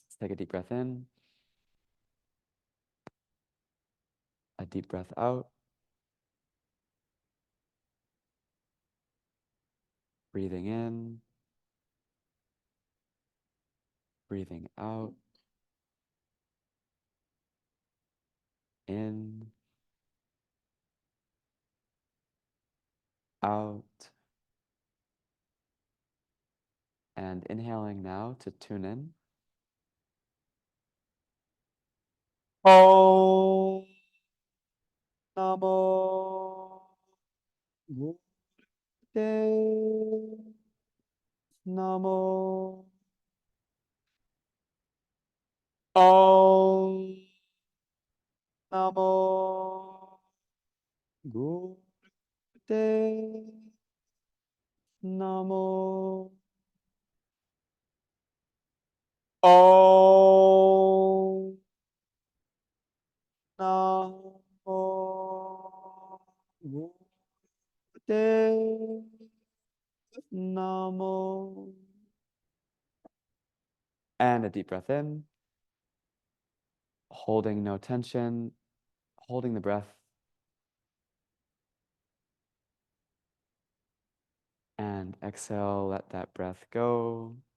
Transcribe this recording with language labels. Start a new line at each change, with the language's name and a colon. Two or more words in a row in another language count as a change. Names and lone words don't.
English: Let's take a deep breath in, a deep breath out, breathing in, breathing out, in, out. And inhaling now to tune in.
Sanskrit: Om Namo Buddhaya Namo. Om Namo Buddhaya Namo. Om Namo Buddhaya Namo.
English: And a deep breath in, holding no tension, holding the breath. And exhale, let that breath go.